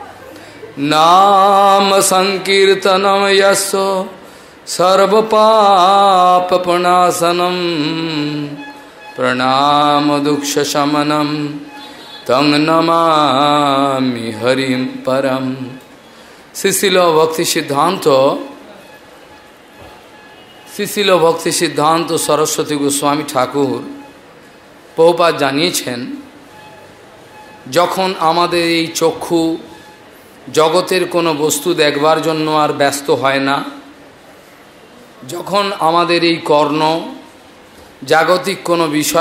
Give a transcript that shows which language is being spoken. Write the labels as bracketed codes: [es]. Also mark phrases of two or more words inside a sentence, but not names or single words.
[sa] नाम संकीर्तनम यस्य सर्वपापनाशनम प्रणाम दुःखशमनम तं नमामि हरिं परम। [bn] श्रीशिल भक्ति सिद्धांत सरस्वती गोस्वामी ठाकुर প্রভুপাদ জানিয়েছেন, যখন আমাদের এই চক্ষু জগতের কোনো বস্তু দেখবার জন্য আর ব্যস্ত হয় না, যখন আমাদের এই কর্ণ জাগতিক কোনো বিষয়